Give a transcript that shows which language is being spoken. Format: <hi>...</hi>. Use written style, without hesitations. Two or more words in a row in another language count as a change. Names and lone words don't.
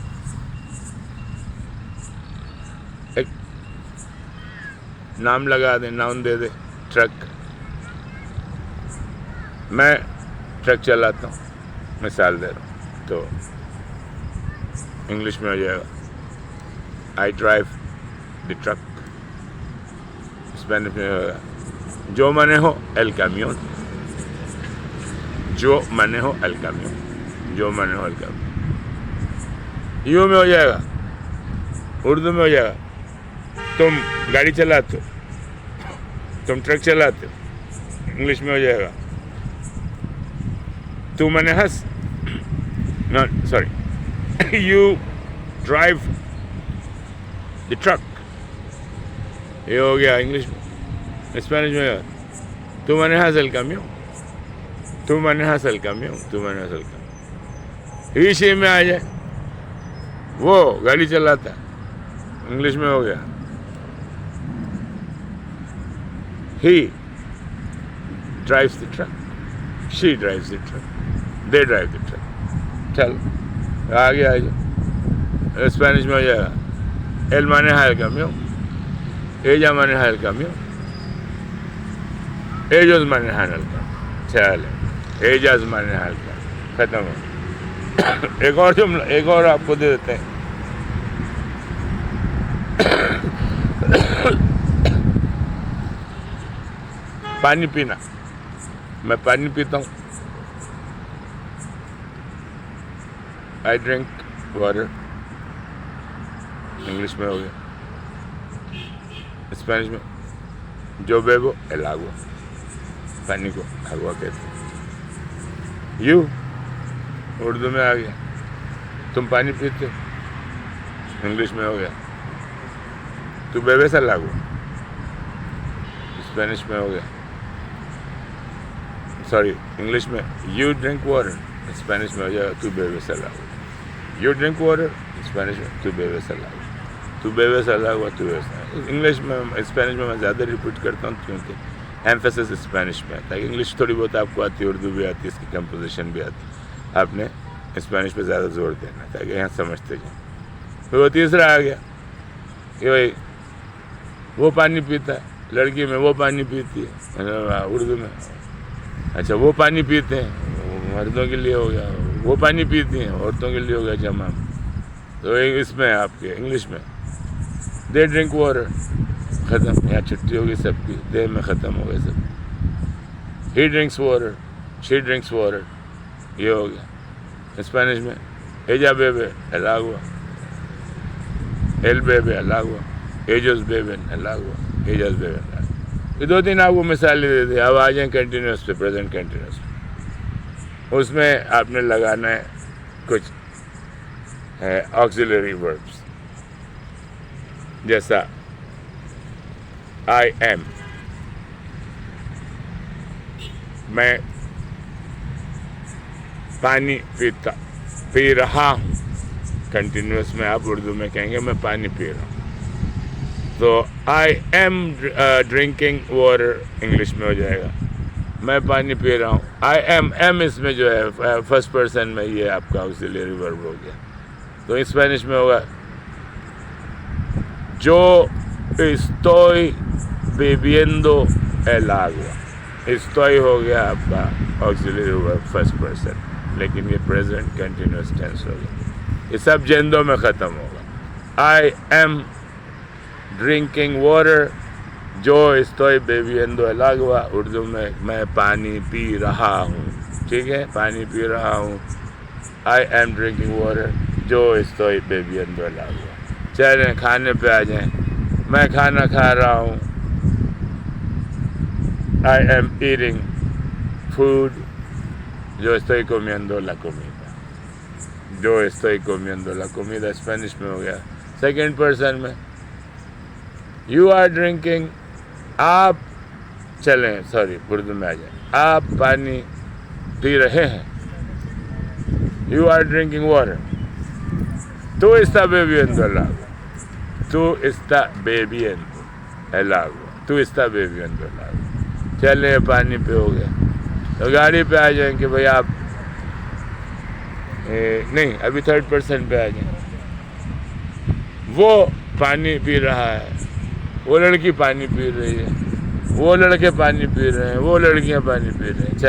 <ur>ایک نام لگا دیں, ناؤن دے دیں, ٹرک. میں ٹرک چلاتا ہوں, مثال دے رہا ہوں, تو انگلش میں ہو جائے گا</ur> <en>I drive the truck.</en> <ur>اسپینش میں ہوگا</ur> <es>yo manejo el camión, yo manejo el camión, yo manejo el camión.</es> <ur>یوں میں ہو جائے گا, اردو میں ہو جائے گا تم گاڑی چلاتے ہو, تم ٹرک چلاتے ہو. انگلش میں ہو جائے گا</ur> <es>tú manejas,</es> <en>no sorry, you drive the truck.</en> <ur>یہ ہو گیا انگلش میں. اسپینش میں tú manejas el camión, tú manejas el camión, tú manejas el camión. ہی میں آ جائے وہ گاڑی چلاتا ہے, انگلش میں ہو گیا</ur> <en>he drives the truck, she drives the truck, they drive the truck.</en> <ur>چل آگے آ جائے. اسپینش میں ہو جائے گا</ur> <es>él maneja el camión, ella maneja el camión, ellos manejan el camión. چل ellas manejan el camión.</es> <ur>ختم ہو. ایک اور جملہ, ایک اور آپ کو دے دیتے ہیں. پانی پینا, میں پانی پیتا ہوں.</ur> <en>I drink water.</en> <ur>انگلش میں ہو گیا. اسپینش میں</ur> <es>yo bebo el agua,</es> <ur>پانی کو agua کہتے ہیں. You اردو میں آ گیا تم پانی پیتے, انگلش میں ہو گیا</ur> <es>tú bebes el agua.</es> <ur>اسپینش میں ہو گیا, سوری انگلش میں</ur> <en>you drink water,</en> <ur>اسپینش میں ہو جائے گا</ur> <es>tú bebes el agua.</es> <en>You drink water,</en> <ur>اسپینش میں</ur> <es>tú bebes el agua, tú bebes el agua, tú bebes el agua.</es> <ur>انگلش میں اسپینش میں زیادہ ریپیٹ کرتا ہوں کیونکہ ایمفیسس اسپینش میں ہے, تاکہ انگلش تھوڑی بہت آپ کو آتی ہے, اردو بھی آتی ہے, اس کی کمپوزیشن بھی آتی ہے. آپ نے اسپینش پہ زیادہ زور دینا تاکہ یہاں سمجھتے جائیں. وہ تیسرا آ گیا کہ بھائی وہ پانی پیتا ہے, لڑکی میں وہ پانی پیتی ہے, اردو میں اچھا وہ پانی پیتے ہیں, مردوں کے لیے ہو گیا, وہ پانی پیتی ہیں عورتوں کے لیے ہو گیا جمع میں. تو اس میں آپ کے انگلش میں</ur> <en>they drink water,</en> <ur>ختم. یہاں چھٹی ہوگی سب کی, دے میں ختم ہو گئے سب.</ur> <en>he drinks water, she drinks water,</en> <ur>یہ ہو گیا. اسپینش میں</ur> <es>ella bebe el agua, él bebe el agua, ellos beben el agua, ellas beben el agua.</es> <ur>یہ دو تین آپ کو مثالیں دے دی. اب آ جائیں کنٹینیوس پہ,</ur> <en>present continuous</en> <ur>پہ. اس میں آپ نے لگانا ہے کچھ</ur> <en>auxiliary verbs,</en> <ur>جیسا</ur> <en>I am,</en> <ur>میں پانی پی رہا ہوں. کنٹینیوس میں آپ اردو میں کہیں گے میں پانی پی رہا ہوں. تو</ur> <en>I am drinking water</en> <ur>انگلش میں ہو جائے گا میں پانی پی رہا ہوں.</ur> <en>I am</en> <ur>اس میں جو ہے</ur> <en>first person</en> <ur>میں, یہ آپ کا</ur> <en>auxiliary verb</en> <ur>ہو گیا. تو اسپینش میں ہوگا</ur> <es>yo estoy bebiendo el agua.</es> <ur>Estoy ہو گیا آپ کا</ur> <en>auxiliary verb first person,</en> <ur>لیکن یہ</ur> <en>present continuous tense</en> <ur>ہو گیا. یہ سب جندوں میں ختم ہوگا.</ur> <en>I am drinking water,</en> <es>yo estoy bebiendo el agua.</es> <ur>اردو میں پانی پی رہا ہوں, ٹھیک ہے, پانی پی رہا ہوں.</ur> <en>I am drinking water,</en> <es>yo estoy bebiendo el agua.</es> <ur>چلیں کھانے پہ آ جائیں. میں کھانا کھا رہا ہوں.</ur> <en>I am eating food,</en> <es>yo estoy comiendo la comida. Yo estoy comiendo la comida.</es> <ur>اسپینش میں ہو گیا</ur> <en>second person</en> <ur>میں.</ur> <en>You are drinking,</en> <ur>آپ چلیں سوری اردو میں آ جائیں, آپ پانی پی رہے ہیں.</ur> <en>You are drinking water.</en> <es>Tú estás bebiendo el agua. Tú estás bebiendo el agua. Tú estás bebiendo el agua.</es> <ur>چلیں پانی پہ ہو گیا. تو گاڑی پہ آ جائیں کہ بھائی آپ نہیں, ابھی</ur> <en>third person</en> <ur>پہ آ جائیں. وہ پانی پی رہا ہے, وہ لڑکی پانی پی رہی ہے, وہ لڑکے پانی پی رہے ہیں, وہ لڑکیاں پانی پی رہے ہیں.</ur>